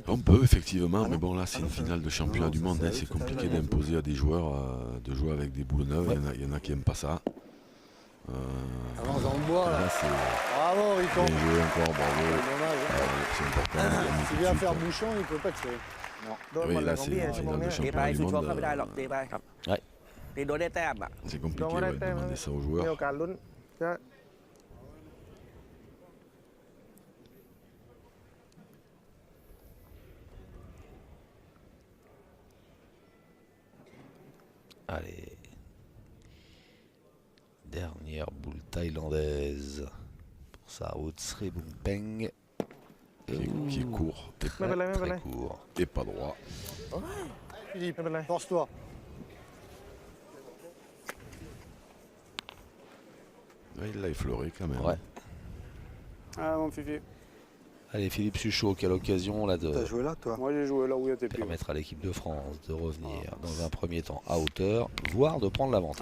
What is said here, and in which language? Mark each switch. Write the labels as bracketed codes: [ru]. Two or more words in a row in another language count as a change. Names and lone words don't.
[fr] On peut, effectivement, Ah mais non. bon, là, c'est Ah une non, ça- finale de championnat non, du ça, monde. ça, Hein, ça, c'est ça, compliqué ça, ça, d'imposer à des joueurs de jouer avec des boules neuves. Ouais. Il y en a qui n'aiment pas ça. Avance dans le bois, là. Là, c'est Bravo, Riton. bien joué encore, bravo. Dommage. Hein. C'est important. de gagner tout S'il de vient suite, faire hein. bouchon, il peut pas tirer. [th] โดน [fr] Oui, [th] หมดเลย [fr] là, [th] ของ [fr] c'est [th] พี่ [fr] une [th] ชั่วโมง [fr] finale [th] เนี้ [fr] de [th] ย ตีไป [fr] championnat [th] สุ [fr] du [th] ดโชคเข้าไม่ได้ [fr] monde. [th] หรอกตีไป [fr] Ouais. [th] ตีโดนได้แต้มอ่ะ [fr] C'est [th] โดน [fr] compliqué [th] ไม่ได้ [fr] ouais, de [th] แต้ม [fr] demander ça aux [th] มี [fr] joueurs. [th] โอกาสลุ้นจะ [fr] Allez. Dernière boule thaïlandaise. Pour ça, Otsri Bumpeng. Qui est court et, [th] ไม่เป็นไรไม่เป็นไร [fr] Très court. et pas droit. Philippe, [th] ไม่เป็นไร [fr] force-toi. Ouais, il l'a effleuré quand même. Ouais. Ah, mon Fifi. Allez, Philippe Suchot, quelle occasion là de T'as joué là, toi? Moi, j'ai joué là où il y a tes pieds. permettre à l'équipe de France de revenir dans un premier temps à hauteur, voire de prendre l'avantage.